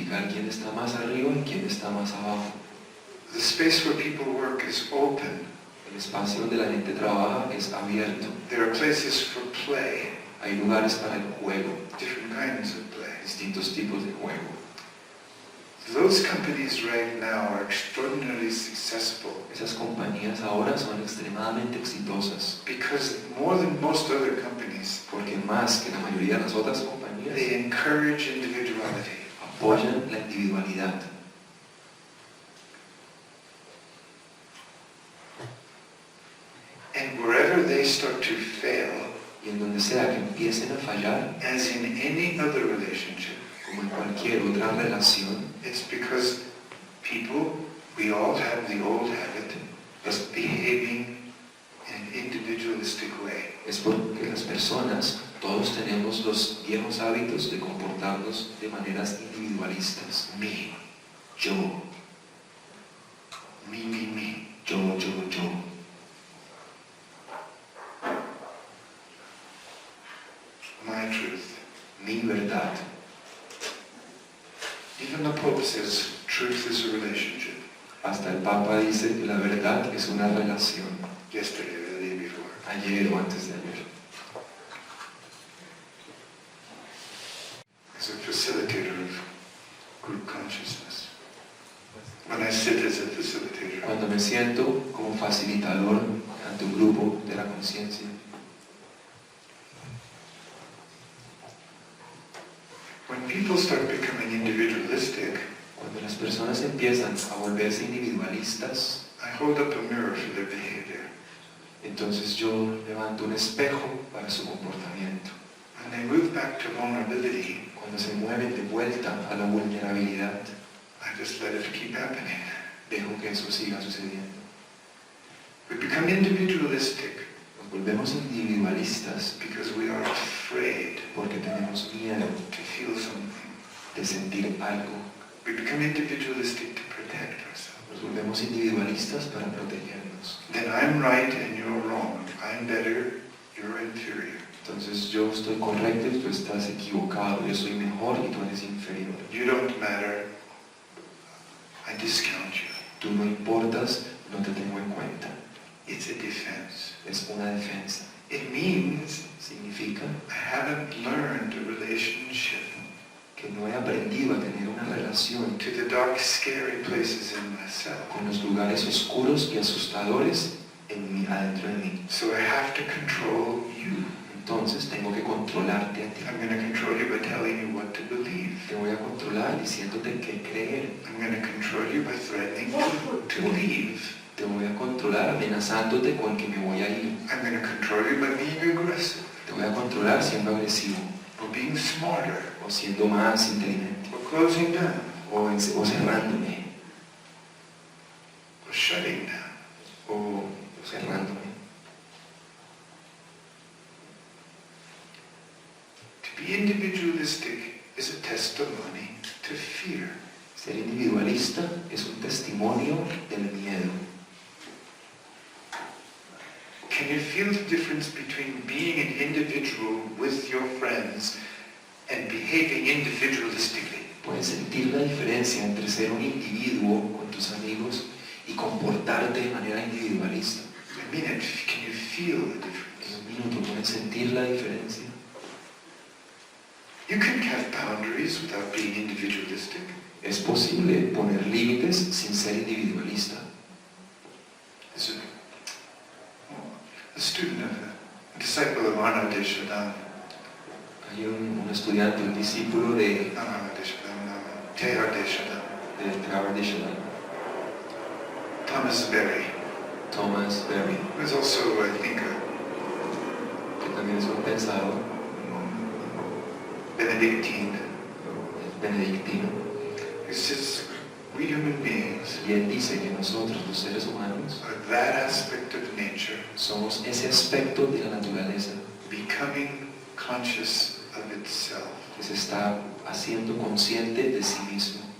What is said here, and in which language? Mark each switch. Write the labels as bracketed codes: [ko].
[es] quién está más arriba y quién está más abajo. [en] The space where people work is open. [es] El espacio donde la gente trabaja es abierto. [en] There are places for play, [es] Hay lugares para el juego, [en] different kinds of play. [es] distintos tipos de juego. [en] Those companies right now are extraordinarily successful [es] Esas compañías ahora son extremadamente exitosas [en] because more than most other companies, [es] porque más que la mayoría de las otras compañías [en] they encourage individuality. [es] apoyan la individualidad. [en] And wherever they start to fail, [es] Y en donde sea que empiecen a fallar, [en] as in any other relationship, [es] como en cualquier otra relación, [en] it's because people, we all have the old habit of behaving in an individualistic way. [es] es porque las personas, todos tenemos los viejos hábitos de comportarnos de maneras individualistas. [en] Me, [es] Yo, [en] me. [es] yo. [en] My truth. [es] Mi verdad. [en] Even the Pope says truth is a relationship. [es] Hasta el Papa dice que la verdad es una relación. [en] Yesterday or the day before. [es] Ayer o antes de ayer. [en] As a facilitator of group consciousness. When I sit as a facilitator, [es] Cuando me siento como facilitador ante un grupo de la conciencia, [en] when people start becoming individualistic, [es] cuando las personas empiezan a volverse individualistas, [en] I hold up a mirror for their behavior. [es] entonces yo levanto un espejo para su comportamiento. [en] When they move back to vulnerability, [es] Cuando se mueven de vuelta a la vulnerabilidad, [en] I just let it keep happening. [es] dejo que eso siga sucediendo. [en] We become individualistic [es] Nos volvemos individualistas [en] because we are afraid [es] porque tenemos miedo [en] to feel something. [es] de sentir algo. [en] We become individualistic to protect ourselves. [es] Nos volvemos individualistas para protegernos. [en] Then I'm right and you're wrong. I'm better, you're inferior. [es] Entonces yo estoy correcto y tú estás equivocado, yo soy mejor y tú eres inferior. [en] You don't matter. I discount you. [es] Tú no importas, no te tengo en cuenta. [en] It's a defense. [es] Es una defensa. [en] It means [es] Significa [en] I haven't learned a relationship [es] que no he aprendido a tener una relación [en] to the dark, scary places in myself. [es] con los lugares oscuros y asustadores adentro de mí. [en] So I have to control you. [es] Entonces tengo que controlarte a ti. [en] I'm going to control you by telling you what to believe. [es] Te voy a controlar diciéndote qué creer. [en] I'm going to control you by threatening to leave. [es] Te voy a controlar amenazándote con que me voy a ir. [en] I'm going to control you by being aggressive, [es] Te voy a controlar siendo agresivo [en] or being smarter, [es] o siendo más inteligente [en] or closing down, [es] o cerrándome [en] or shutting down. [es] o cerrándome. [en] To be individualistic is a testimony to fear. [es] Ser individualista es un testimonio del miedo. [en] Can you feel the difference between being an individual with your friends and behaving individualistically? [es] Puedes sentir la diferencia entre ser un individuo con tus amigos y comportarte de manera individualista. [en] I mean it. Can you feel the [es] En [en] difference? [es] un minuto puedes sentir la diferencia. [en] You can have boundaries without being individualistic. [es] Es posible poner límites sin ser individualista. [en] There's a student of a disciple of Arnaud Deschardin. [es] Hay un estudiante, un discípulo de Arnaud Deschardin, Teilhard de Chardin. Teilhard de Chardin, Thomas Berry, Thomas Berry, [en] who is also a thinker. [es] que también es un pensador [en] Benedictine. [es] benedictino. [en] He says we human beings [es] Y él dice que nosotros, los seres humanos, [en] are that aspect of nature [es] somos ese aspecto de la naturaleza [en] becoming conscious of itself. [es] que se está haciendo consciente de sí mismo.